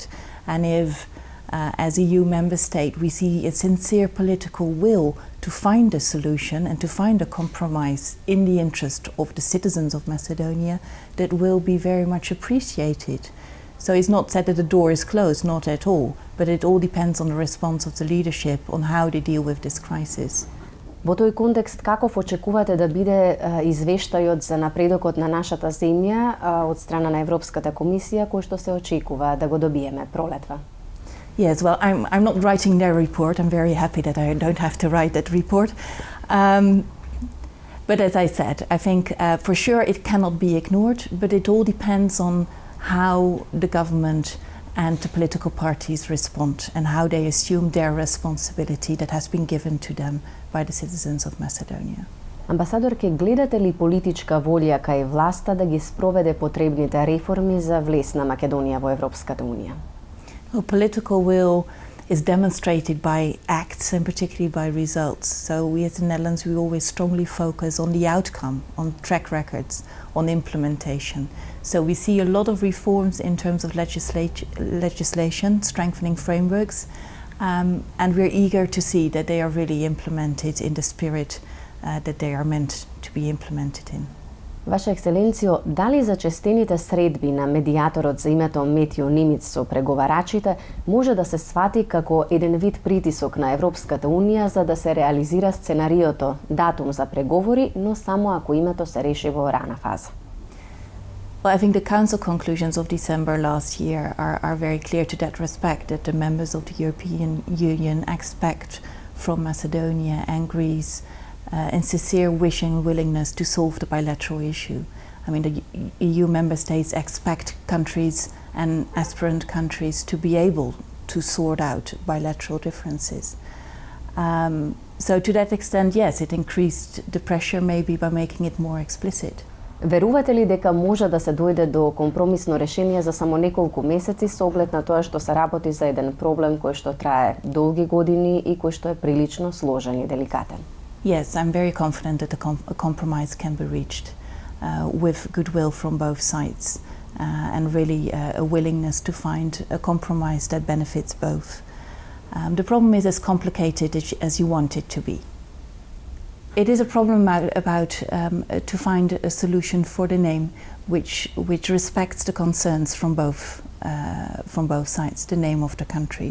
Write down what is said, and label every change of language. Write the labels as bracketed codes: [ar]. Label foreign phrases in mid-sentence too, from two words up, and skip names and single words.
[en] And if, as EU member state, we see a sincere political will to find a solution and to find a compromise in the interest of the citizens of Macedonia, that will be very much appreciated. So it's not said that the door is closed, not at all, but it all depends on the response of the leadership on how they deal with this crisis. [mk] Во тој контекст, каков очекувате да биде извештајот за напредокот на нашата земја од страна на Европската комисија, кој што се очекува да го добиеме пролетва? [en] Yes, well, I'm not writing their report. I'm very happy that I don't have to write that report. But as I said, I think for sure it cannot be ignored, but it all depends on how the government and the political parties respond and how they assume their responsibility that has been given to them by the citizens of Macedonia. [mk] Амбасадорке, гледате ли политичка волја кај власта да ги спроведе потребните реформи за влез на Македонија во Европската Унија? [en] Well, political will is demonstrated by acts and particularly by results. So we as the Netherlands, we always strongly focus on the outcome, on track records, on implementation. So we see a lot of reforms in terms of legislation, strengthening frameworks, and we're eager to see that they are really implemented in the spirit that they are meant to be implemented in. [mk] Ваша екселенцијо, дали зачестените средби на медијаторот за името Метју Немиц со преговарачите може да се свати како еден вид притисок на Европската Унија за да се реализира сценариото датум за преговори, но само ако името се реши во рана фаза? [en] Well, I think the Council conclusions of December last year are very clear to that respect, that the members of the European Union expect from Macedonia and Greece and sincere wish and willingness to solve the bilateral issue. I mean, the EU member states expect countries and aspirant countries to be able to sort out bilateral differences. So to that extent, yes, it increased the pressure maybe by making it more explicit. [mk] Верувате ли дека може да се дојде до компромисно решение за само неколку месеци со оглед на тоа што се работи за еден проблем кој што трае долги години и кој што е прилично сложен и деликатен? [en] Yes, I'm very confident that a compromise can be reached with goodwill from both sides and really a willingness to find a compromise that benefits both. The problem is as complicated as you want it to be. It is a problem about to find a solution for the name which respects the concerns from both sides, the name of the country.